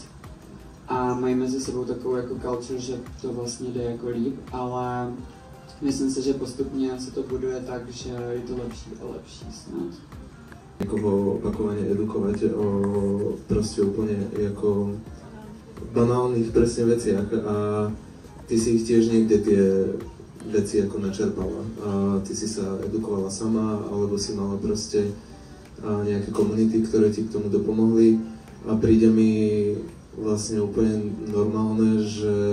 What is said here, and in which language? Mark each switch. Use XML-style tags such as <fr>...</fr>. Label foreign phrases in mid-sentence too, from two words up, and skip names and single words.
<cs>A mají mezi sebou takovou jako culture, že to vlastně jde jako líp, ale myslím si, že postupně se to buduje tak, že je to lepší a lepší snad. Někoho opakovaně edukovat o prostě úplně jako banálních</cs> <sk>presne veciach a ty si ich tiež niekde tie veci ako načerpala a ty si sa edukovala sama alebo si mala proste nejaké komunity, ktoré ti k tomu dopomohli a príde mi vlastne úplne normálne, že</sk>